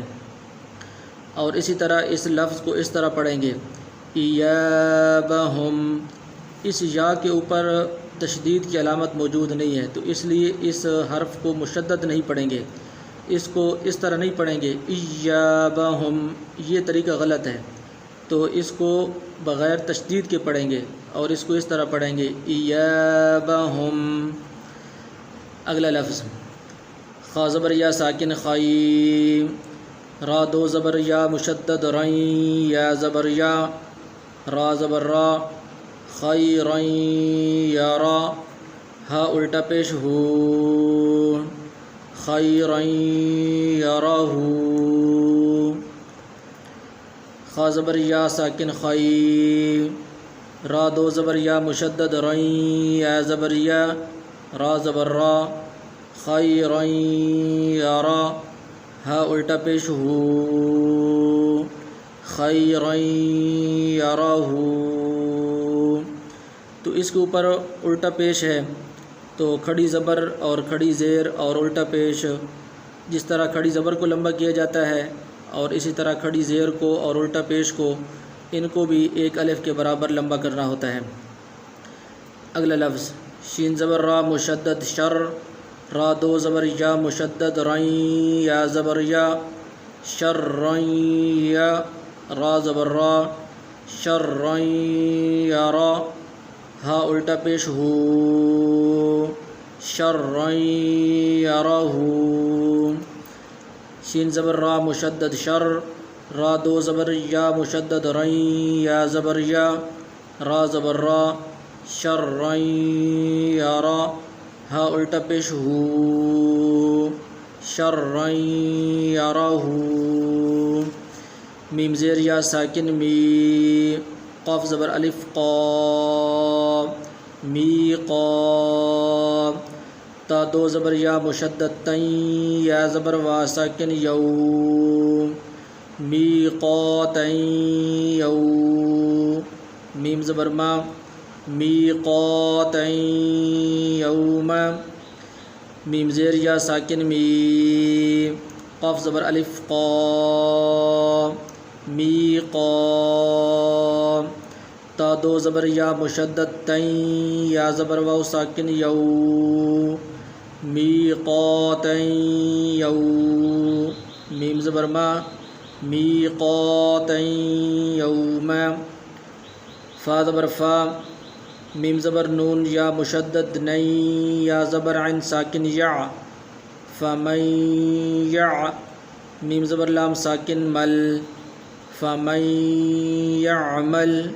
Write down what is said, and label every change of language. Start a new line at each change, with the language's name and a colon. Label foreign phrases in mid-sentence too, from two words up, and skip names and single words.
Urdu: اور اسی طرح اس لفظ کو اس طرح پڑھیں گے، ایابہم، اس یا کے اوپر تشدید کی علامت موجود نہیں ہے تو اس لیے اس حرف کو مشدد نہیں پڑھیں گے، اس کو اس طرح نہیں پڑھیں گے ایابہم، یہ طریقہ غلط ہے، تو اس کو بغیر تشدید کے پڑھیں گے اور اس کو اس طرح پڑھیں گے ایابہم۔ اگلا لفظ خا زبر یا ساکن خائی، را دو زبر یا مشدد رین، یا زبر یا، را زبر را، خیرین یارا، ہا الٹا پیش ہو، خیرین یراہ، خا زبر یا ساکن خی، را دو زبر یا مشدد رین، یا زبر یا، را زبر را، خیرین یارا، ہا الٹا پیش ہو، خیرین یراہ۔ تو اس کے اوپر الٹا پیش ہے، تو کھڑی زبر اور کھڑی زیر اور الٹا پیش، جس طرح کھڑی زبر کو لمبا کیا جاتا ہے اور اسی طرح کھڑی زیر کو اور الٹا پیش کو، ان کو بھی ایک الف کے برابر لمبا کرنا ہوتا ہے۔ اگلا لفظ شین زبر را مشدد شر، را دو زبر یا مشدد رین یا زبر یا شرین یا را زبر را شرین یا را ہا الٹا پیش ہو شرین یرہ شین زبر را مشدد شر را دو زبر یا مشدد رین یا زبر یا را زبر را شرین یرہ ہا الٹا پیش ہو شرین یرہ میم زیر یا ساکن می قاف زبر الف قا می قا تا دو زبر یا مشدد تین یا زبر وا ساکن یو می قا تین یو میم زبر ما می قا تین یوم میم زیر یا ساکن می قاف زبر الف قا می قا تا دو زبر یا مشدد تین یا زبر واو ساکن یو می قا تین یو میم زبر ما می قا تین یوم فا زبر فا میم زبر نون یا مشدد نین یا زبر عین ساکن یا فمن یا میم زبر لام ساکن مل فمن یعمل